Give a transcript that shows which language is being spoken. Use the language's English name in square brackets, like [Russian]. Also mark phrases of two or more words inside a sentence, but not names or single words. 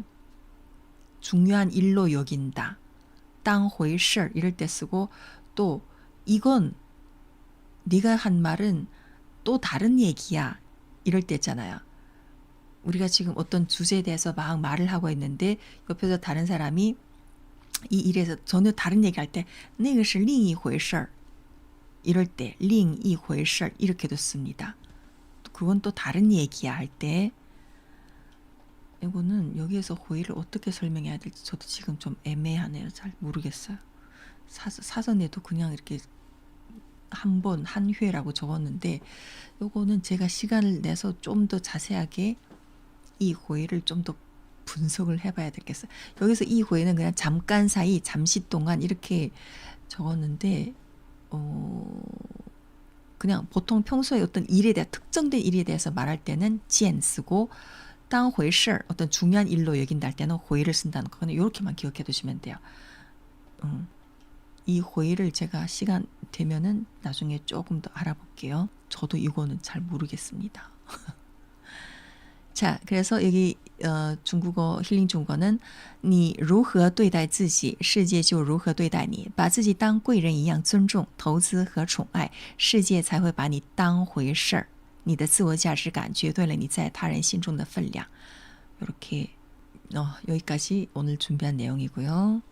[Korean] 중요한 일로 여긴다. [Chinese] 当回事 [Korean] 이럴 때 쓰고 또 이건 네가 한 말은 또 다른 얘기야. 이럴 때 있잖아요. 우리가 지금 어떤 주제에 대해서 막 말을 하고 있는데 옆에서 다른 사람이 이 일에서 전혀 다른 얘기할 때 [Chinese] 那个是另一回事 [Korean] 이럴 때 [Chinese] 另一回事 [Korean] 이렇게도 씁니다. 그건 또 다른 얘기야 할 때 이거는 여기에서 회의를 어떻게 설명해야 될지 저도 지금 좀 애매하네요. 잘 모르겠어요. 사전에도 그냥 이렇게 한 번, 한 회라고 적었는데 요거는 제가 시간을 내서 좀 더 자세하게 이 회의를 좀 더 분석을 해봐야 되겠어요. 여기서 이 회의는 그냥 잠깐 사이, 잠시 동안 이렇게 적었는데 그냥 보통 평소에 어떤 일에 대해 특정된 일에 대해서 말할 때는 见 쓰고 [Chinese] 当回事 [Korean] 어떤 중요한 일로 여긴다 할 때는 回를 쓴다는 거. 그냥 이렇게만 기억해 두시면 돼요. 이 回를 제가 시간 되면은 나중에 조금 더 알아볼게요. 저도 이거는 잘 모르겠습니다. 자, 그래서 여기 중국어 힐링 중국어는 [Chinese] 你如何对待自己世界就如何对待你把自己当贵人一样尊重投资和宠爱世界才会把你当回事儿你的自我价值感决对了你在他人心中的分量 [Korean] 이렇게 여기까지 오늘 준비한 내용이고요.